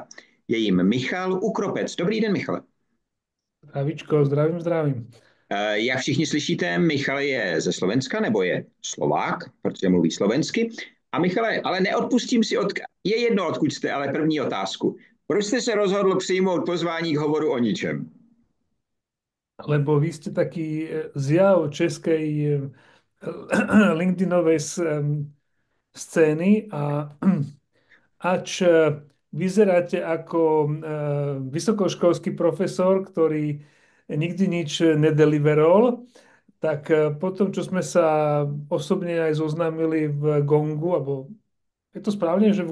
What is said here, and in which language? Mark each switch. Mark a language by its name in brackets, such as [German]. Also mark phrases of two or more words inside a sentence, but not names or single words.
[Czech] Je jim Michal Ukropec. Dobrý den, Michale. Zdravíčko, zdravím, zdravím. Jak všichni slyšíte, Michal je ze Slovenska, nebo je Slovák, protože mluví slovensky. A Michale, ale neodpustím si, je jedno, odkud jste, ale první otázku. Proč jste se rozhodl přijmout pozvání k hovoru o ničem? [Slovak] Lebo vy ste taký zjav českej LinkedInovej scény a ač vyzeráte ako vysokoškolský profesor, ktorý nikdy nič nedeliverol, tak potom, čo sme sa osobne aj zoznámili v Gongu, alebo je to správne, že v